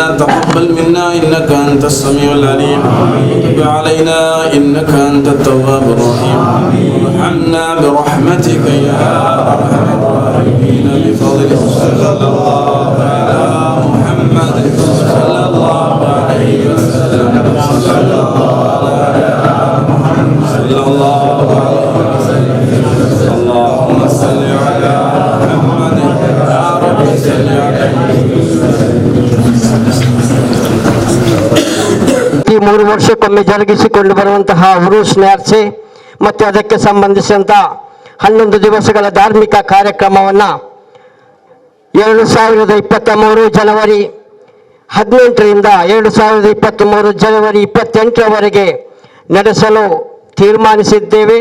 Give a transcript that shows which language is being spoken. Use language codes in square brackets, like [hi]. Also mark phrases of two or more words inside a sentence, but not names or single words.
[ar] تقبل منا إنك أنت السميع العليم وتب علينا إنك أنت التواب الرحيم وارحمنا برحمتك يا أرحم الراحمين بفضلك صلى الله على محمد صلى الله عليه وسلم صلى الله على محمد صلى الله عليه وسلم اللهم صل على محمد يا رب صل عليه [kn] ಈ 3 ವರ್ಷಕ್ಕೊಮ್ಮೆ ಜರುಗಿಸಿಕೊಂಡು ಬರುವಂತಹ ಉರೂಸ್ ನ್ಯಾರ್ಚೆ ಮತ್ತು ಅದಕ್ಕೆ ಸಂಬಂಧಿಸಿದಂಥ 11 ದಿವಸಗಳ ಧಾರ್ಮಿಕ ಕಾರ್ಯಕ್ರಮವನ್ನು 2023 ಜನವರಿ 18ರಿಂದ 2023 ಜನವರಿ 28ರವರೆಗೆ ನಡೆಸಲು ತೀರ್ಮಾನಿಸಿದ್ದೇವೆ.